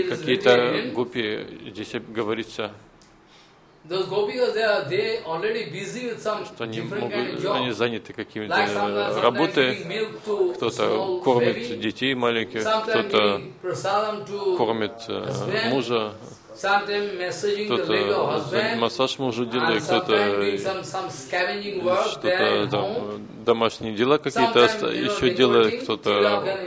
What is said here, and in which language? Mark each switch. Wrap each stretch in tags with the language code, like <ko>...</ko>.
<ru>и какие-то гопи, здесь говорится,</ru> <en>those gopikas, they are already busy with some</en> <ru>что они, могут, они заняты какими-то работами, кто-то кормит</ru> <en>baby.</en> <ru>Детей маленьких, кто-то кормит мужа, кто-то массаж мужу делает, кто-то что-то там, домашние дела какие-то еще делает, кто-то</ru>